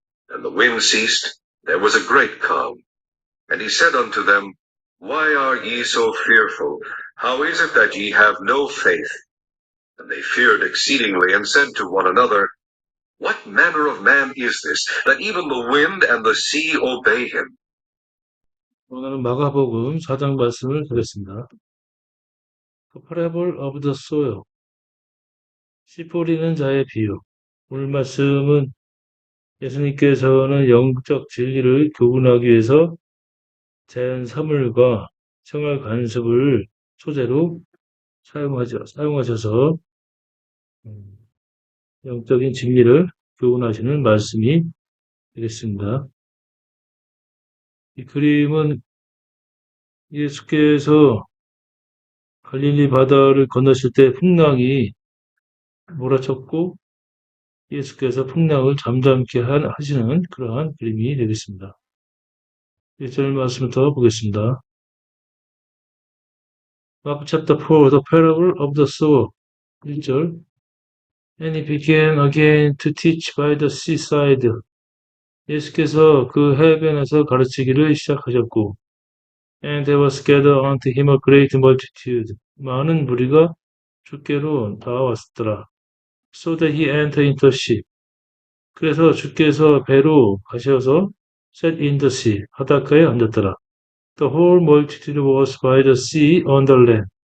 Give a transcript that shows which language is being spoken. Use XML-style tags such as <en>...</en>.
<en>And the wind ceased, there was a great calm. And he said unto them, Why are ye so fearful? How is it that ye have no faith? And they feared exceedingly, and said to one another, What manner of man is this, that even the wind and the sea obey him?</en> <ko>오늘은 마가복음 4장 말씀을 드렸습니다.</ko> <en>The Parable of the Sower,</en> <ko>씨 뿌리는 자의 비유. 오늘 말씀은 예수님께서는 영적 진리를 교훈하기 위해서 자연 사물과 생활 관습을 소재로 사용하셔서 영적인 진리를 교훈하시는 말씀이 되겠습니다. 이 그림은 예수께서 갈릴리 바다를 건너실 때 풍랑이 몰아쳤고 예수께서 풍랑을 잠잠케 하시는 그러한 그림이 되겠습니다. 1절 말씀부터 보겠습니다.</ko> <en>Mark chapter 4, the parable of the sower. 1절. And he began again to teach by the seaside.</en> <ko>예수께서 그 해변에서 가르치기를 시작하셨고,</ko> <en>And there was gathered unto him a great multitude.</en> <ko>많은 무리가 주께로 나왔더라.</ko> <en>So that he entered into a ship.</en> <ko>그래서 주께서 배로 가셔서</ko> <en>sat in the sea,</en> <ko>바닷가에 앉았더라.</ko> <en>The whole multitude was by the sea on the land.</en>